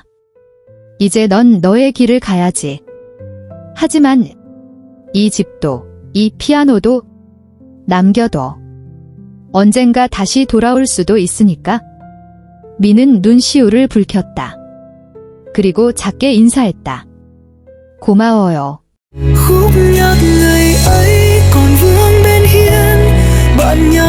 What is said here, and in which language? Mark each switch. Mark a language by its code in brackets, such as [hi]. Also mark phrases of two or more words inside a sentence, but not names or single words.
[ko] 이제 넌 너의 길을 가야지. 하지만 이 집도 이 피아노도 남겨둬. 언젠가 다시 돌아올 수도 있으니까. 미는 눈시울을 붉혔다. 그리고 작게 인사했다. 고마워요. [vi] Khúc nhạc ngày ấy còn vương bên hiên, bạn